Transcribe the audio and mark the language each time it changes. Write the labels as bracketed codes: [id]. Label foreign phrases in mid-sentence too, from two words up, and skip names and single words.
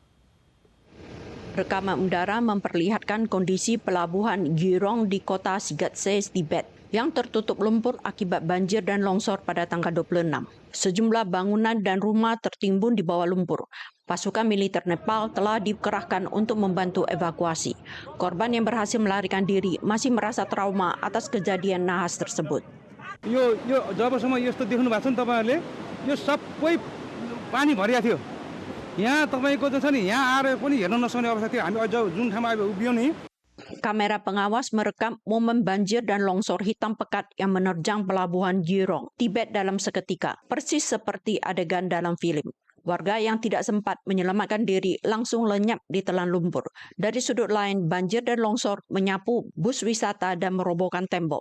[id] Rekaman udara memperlihatkan kondisi pelabuhan Girong di kota Sigatse, Tibet, yang tertutup lumpur akibat banjir dan longsor pada tanggal 26. Sejumlah bangunan dan rumah tertimbun di bawah lumpur. Pasukan militer Nepal telah dikerahkan untuk membantu evakuasi. Korban yang berhasil melarikan diri masih merasa trauma atas kejadian nahas tersebut. [ne] यो जबसम्म यस्तो देख्नु भएको छ नि तपाईहरुले यो सबै पानी भरिया थियो यहाँ तपाईको चाहिँ छ नि यहाँ आएर पनि हेर्न नसक्ने अवस्था थियो हामी अझ जुन ठाउँमा अब उभियौं नि. [id] Kamera pengawas merekam momen banjir dan longsor hitam pekat yang menerjang pelabuhan Girong, Tibet dalam seketika, persis seperti adegan dalam film. Warga yang tidak sempat menyelamatkan diri langsung lenyap di telan lumpur. Dari sudut lain, banjir dan longsor menyapu bus wisata dan merobohkan tembok.